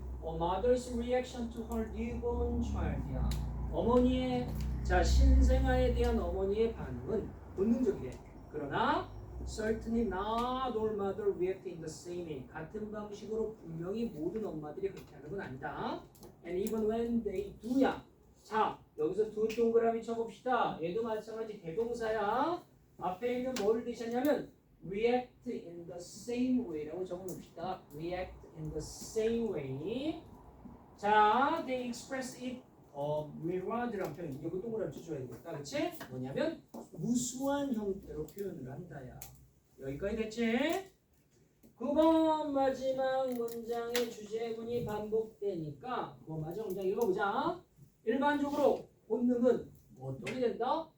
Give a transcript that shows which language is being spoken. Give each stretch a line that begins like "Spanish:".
English: A mother's reaction to her newborn child이야.
Korean: 어머니의 자 신생아에 대한 어머니의 반응은 본능적이래.
English: 그러나 certainly not all mothers react in the same way.
Korean: 같은 방식으로 분명히 모든 엄마들이 그렇게 하는 건 아니다.
English: And even when they do야.
Korean: 자, 여기서 두 동그라미 쳐봅시다. 얘도 마찬가지 대동사야. 앞에 있는 뭐를 드셨냐면
English: react in the same way
Korean: 라고 적어놓읍시다.
English: react in the same way. 자, they express it mirrored란
Korean: 표현. 이거 동그라미 쳐줘야 되겠다. 그치? 뭐냐면 무수한 형태로 표현을 한다야. 여기까지 됐지? 9번 마지막 문장의 주제문이 반복되니까 9번 마지막 문장 읽어보자. 일반적으로 본능은 어떻게 된다?